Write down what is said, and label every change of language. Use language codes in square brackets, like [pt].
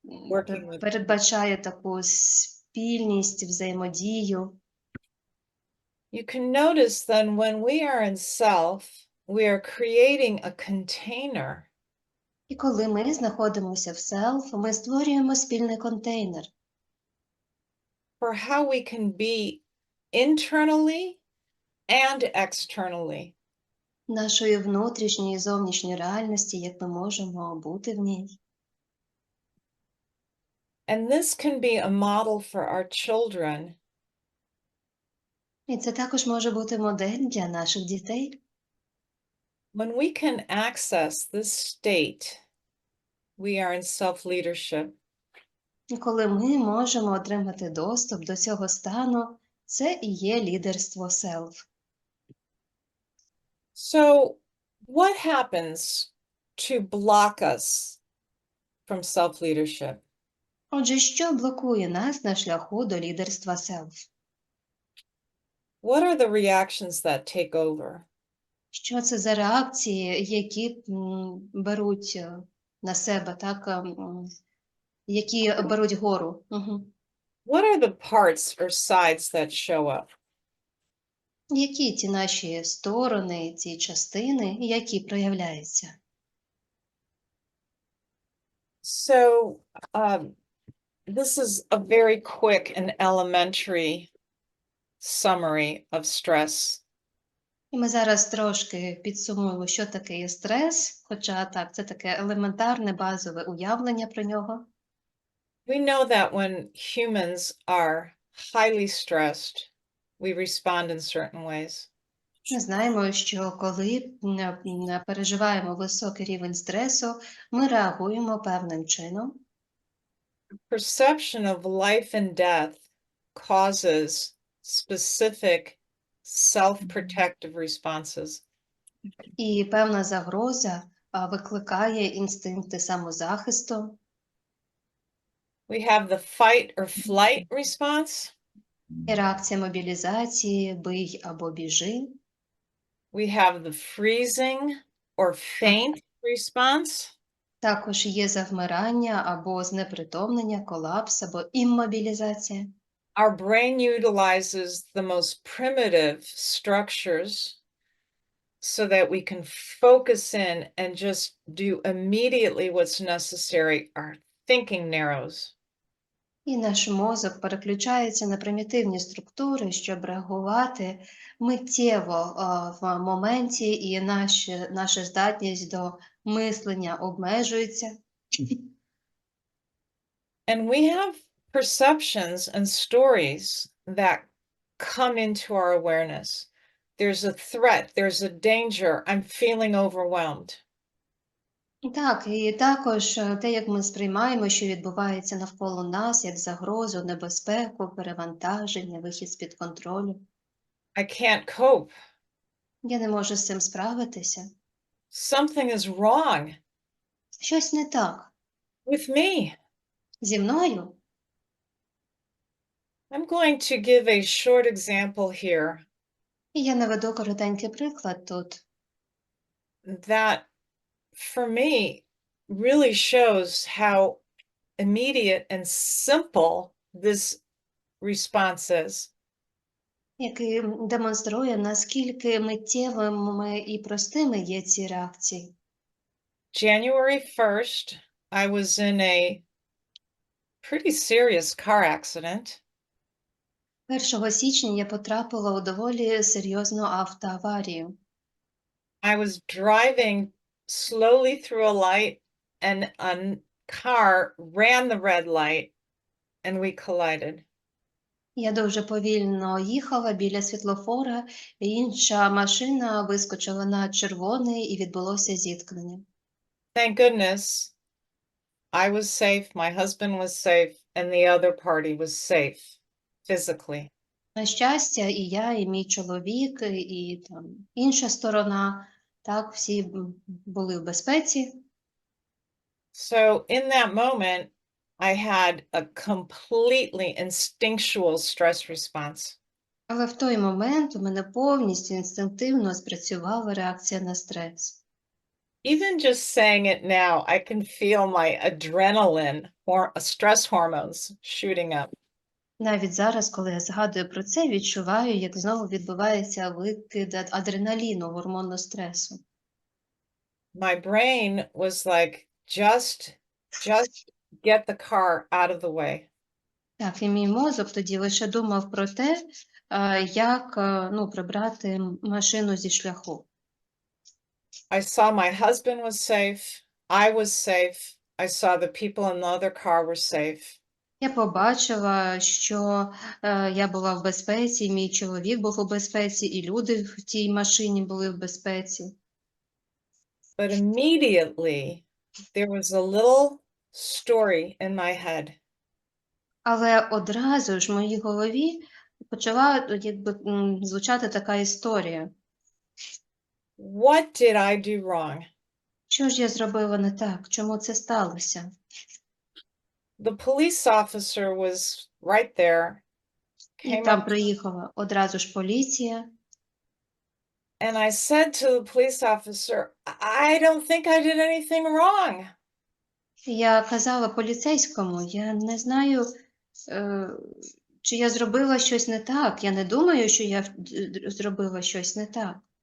[en] Working with [uk] передбачає таку спільність, взаємодію. [en] You can notice then when we are in self, we are creating a container. [uk] І коли ми знаходимося в self, ми створюємо спільний контейнер. [en] For how we can be internally and externally. [uk] Нашої внутрішньої і зовнішньої реальності, як ми можемо бути в ній. [en] And this can be a model for our children. [uk] І це також може бути модель для наших дітей. [en] When we can access this state, we are in self-leadership. [uk] І коли ми можемо отримати доступ до цього стану, це і є лідерство self. [en] So, what happens to block us from self-leadership? [uk] Отже, що блокує нас на шляху до лідерства self? [en] What are the reactions that take over? [uk] Що це за реакції, які беруть на себе, так, які беруть гору? Угу. [en] What are the parts or sides that show up? [uk] Які ті наші сторони, ці частини, які проявляються? [en] So, this is a very quick and elementary summary of stress. [uk] І ми зараз трошки підсумуємо, що таке є стрес, хоча так, це таке елементарне, базове уявлення про нього. [en] We know that when humans are highly stressed, we respond in certain ways. [uk] Ми знаємо, що коли переживаємо високий рівень стресу, ми реагуємо певним чином. [en] Perception of life and death causes specific self-protective responses. [uk] І певна загроза викликає інстинкти самозахисту. [en] We have the fight or flight response. [uk] І реакція мобілізації, бий або біжи. [en] We have the freezing or faint response. [uk] Також є завмирання або знепритомнення, колапс або іммобілізація. [en] Our brain utilizes the most primitive structures so that we can focus in and just do immediately what's necessary. Our thinking narrows. [uk] І наш мозок переключається на примітивні структури, щоб реагувати миттєво в моменті, і наша здатність до мислення обмежується. [en] And we have perceptions and stories that come into our awareness. There's a threat, there's a danger, I'm feeling overwhelmed. [uk] Так, і також те, як ми сприймаємо, що відбувається навколо нас, як загрозу, небезпеку, перевантаження, вихід з-під контролю. [en] I can't cope. [uk] Я не можу з цим справитися. [en] Something is wrong [uk] Щось не так. [en] with me. [uk] Зі мною? [en] I'm going to give a short example here [uk] І я наведу коротенький приклад тут. [en] that for me really shows how immediate and simple this response is. [uk] Який демонструє, наскільки миттєвими і простими є ці реакції. [en] January 1st, I was in a pretty serious car accident. [uk] 1 січня я потрапила у доволі серйозну автоаварію. [en] I was driving slowly through a light and a car ran the red light and we collided. [uk] Я дуже повільно їхала біля світлофора, і інша машина вискочила на червоний і відбулося зіткнення. [en] Thank goodness I was safe, my husband was safe, and the other party was safe physically. [uk] На щастя, і я, і мій чоловік, і там інша сторона, так, всі були в безпеці. [en] So in that moment, I had a completely instinctual stress response. [uk] Але в той момент у мене повністю інстинктивно спрацювала реакція на стрес. [en] Even just saying it now, I can feel my adrenaline or stress hormones shooting up. [uk] Навіть зараз, коли я згадую про це, відчуваю, як знову відбувається викид адреналіну, гормону стресу. [en] My brain was like, just get the car out of the way. [uk] Так, і мій мозок тоді лише думав про те, як прибрати машину зі шляху. [en] I saw my husband was safe. I was safe. I saw the people in the other car were safe. [uk] Я побачила, що я була в безпеці, мій чоловік був у безпеці, і люди в тій машині були в безпеці. [en] But immediately there was a little story in my head. [uk] Але одразу ж в моїй голові почала звучати така історія. [en] What did I do wrong? [uk] Що ж я зробила не так? Чому це сталося? [en] The police officer was right there, [uk] І [en] came [uk] там [en] up, [uk] приїхала одразу ж поліція. [en] and I said to the police officer, I don't think I did anything wrong. [uk] Я казала поліцейському, я не знаю, чи я зробила щось не так. Я не думаю, що я зробила щось не так.